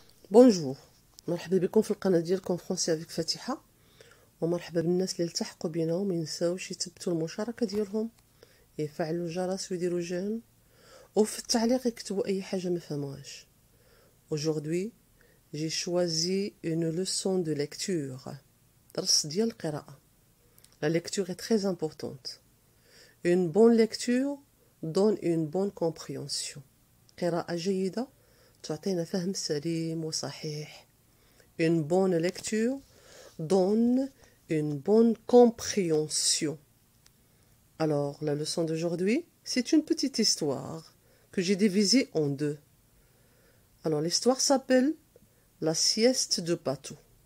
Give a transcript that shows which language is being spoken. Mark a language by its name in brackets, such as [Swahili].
[Arabic] بونجور، مرحبا بكم في القناه ديالكم فرونسي افيك فاتحه، ومرحبا بالناس اللي التحقوا بينا وما ينساوش يثبتوا المشاركه ديالهم، يفعلوا الجرس ويديروا جيم، وفي التعليق يكتبوا اي حاجه ما فهموهاش. [French] Aujourd'hui, j'ai choisi une leçon de lecture. [Arabic] درس ديال القراءه. [French] La lecture est très importante. Une bonne lecture donne une bonne compréhension. [Arabic] قراءه جيده تعطينا فهم سليم وصحيح. [French] Une bonne lecture donne une bonne compréhension. Alors, la leçon d'aujourd'hui, c'est une petite histoire que j'ai divisée en deux. Alors, l'histoire s'appelle La sieste de Patou.